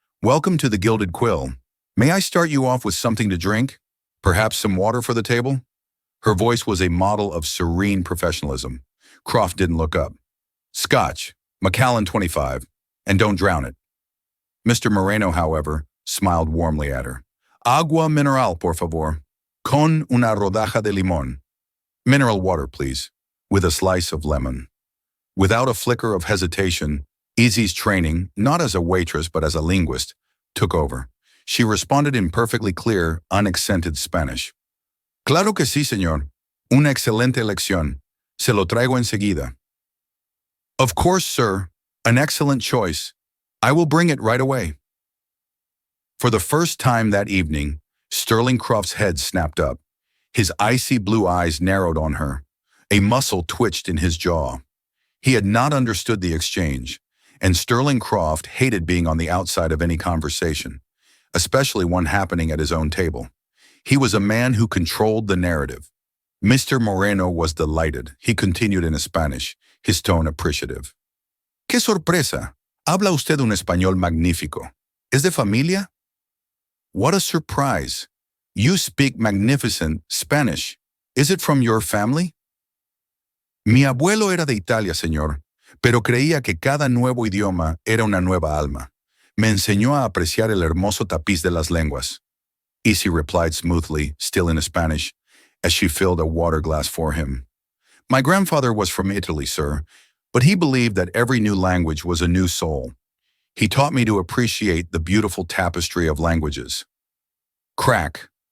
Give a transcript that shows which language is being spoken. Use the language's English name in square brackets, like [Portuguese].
[English] Welcome to the Gilded Quill. May I start you off with something to drink? Perhaps some water for the table?" Her voice was a model of serene professionalism. Croft didn't look up. "Scotch, Macallan 25, and don't drown it." Mr. Moreno, however, smiled warmly at her. [Spanish] "Agua mineral, por favor, con una rodaja de limón." [English] "Mineral water, please, with a slice of lemon." Without a flicker of hesitation, Izzy's training, not as a waitress but as a linguist, took over. She responded in perfectly clear, unaccented Spanish. [Spanish] "Claro que sí, señor. Una excelente lección. Se lo traigo enseguida." [English] "Of course, sir. An excellent choice. I will bring it right away." For the first time that evening, Sterling Croft's head snapped up. His icy blue eyes narrowed on her. A muscle twitched in his jaw. He had not understood the exchange, and Sterling Croft hated being on the outside of any conversation, especially one happening at his own table. He was a man who controlled the narrative. Mr. Moreno was delighted. He continued in Spanish, his tone appreciative. [Spanish] "Qué sorpresa! Habla usted un español magnífico. ¿Es de familia?" [English] "What a surprise! You speak magnificent Spanish. Is it from your family?" [Spanish] "Mi abuelo era de Italia, señor, pero creía que cada nuevo idioma era una nueva alma. Me enseñó a apreciar el hermoso tapiz de las lenguas." [English] Izzy replied smoothly, still in Spanish, as she filled a water glass for him. "My grandfather was from Italy, sir, but he believed that every new language was a new soul. He taught me to appreciate the beautiful tapestry of languages." Crack.